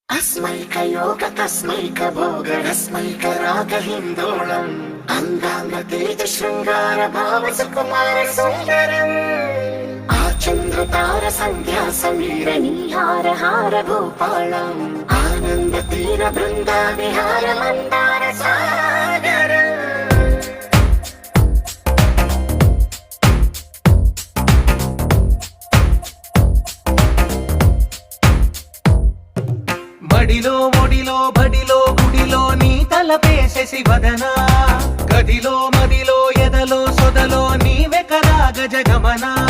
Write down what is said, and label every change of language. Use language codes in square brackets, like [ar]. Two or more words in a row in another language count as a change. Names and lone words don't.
[sa] तस्मैकयोग तस्मैक भोग रस्मैक राग हिन्दोळम् अंगांग तेज शृंगार भाव सुकुमार सुंदरम् आचंद्र तार संध्या समीर नीहार हार भूपालम् आनंद तीर बृंदा विहार मंदार सागर [te] మడిలో మొడిలో బడిలో గుడిలో నీ తలపేసేసి వదనా గదిలో మదిలో ఎదలో సొదలో నీవే కదా గజగమనా